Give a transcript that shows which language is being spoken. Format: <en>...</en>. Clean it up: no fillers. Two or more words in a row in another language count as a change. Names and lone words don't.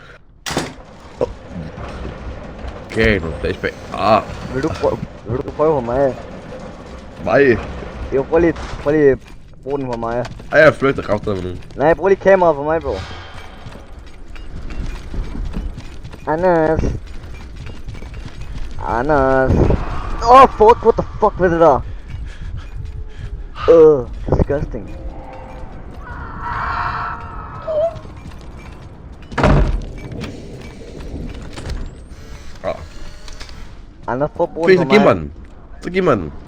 <da>Okay, nu flashback. Vil du prøve på mig? Nej. Jo, prøv lige brug den på mig. Ej, jeg flygter kraftigt med nu. Nej, brug lige kameraet på mig, bro. Anders.</da> <en>Fuck, what the fuck</en> <da>med det der?</da> <en>Disgusting.</en> <da>Anders, prøv at bruge den på mig. Så giv mig den.</da>